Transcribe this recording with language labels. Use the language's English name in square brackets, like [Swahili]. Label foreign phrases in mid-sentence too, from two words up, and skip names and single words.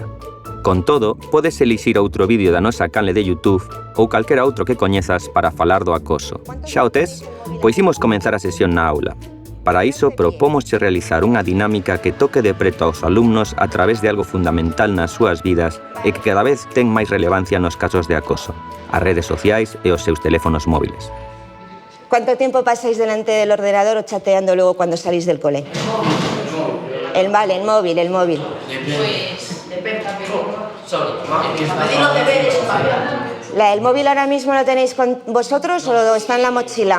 [Galician] Con todo, podes elixir outro vídeo da nosa canle de YouTube ou calquera outro que coñezas para falar do acoso. Xa o tes? Pois imos comenzar a sesión na aula. Para iso, propómosche realizar unha dinámica que toque de preto aos alumnos a través de algo fundamental nas súas vidas e que cada vez ten máis relevancia nos casos de acoso, as redes sociais e os seus teléfonos móviles. [Spanish] ¿Cuánto tiempo pasáis delante del ordenador o chateando luego cuando salís del cole? El móvil. Pues depende también. ¿El móvil ahora mismo lo tenéis con vosotros o está en la mochila?